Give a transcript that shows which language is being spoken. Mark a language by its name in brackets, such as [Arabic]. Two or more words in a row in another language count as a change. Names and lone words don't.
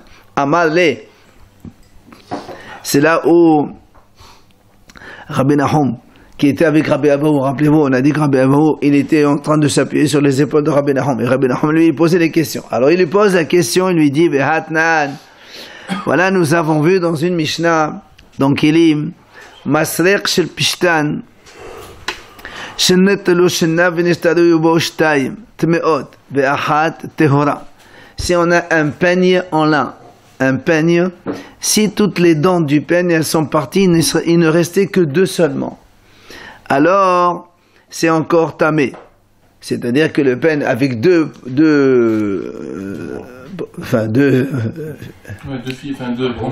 [French] Amalé, c'est là où Rabbi Nahum, qui était avec Rabbi Abahu, rappelez-vous, on a dit que Rabbi Abahu, il était en train de s'appuyer sur les épaules de Rabbi Nahum. Et Rabbi Nahum, lui, il posait des questions. Alors il lui pose la question, il lui dit, Behatnan, voilà, nous avons vu dans une Mishnah, dans Kilim, [Hebrew] מסרק של פשתן שניטלו שיניו ונשתיירו בו שתיים טמאות באחת טהורה. [French] Si on a un peigne en lin, un peigne, si toutes les dents du peigne elles sont parties, il ne restait que deux seulement. Alors, c'est encore tamé. C'est-à-dire que le peigne avec deux branches.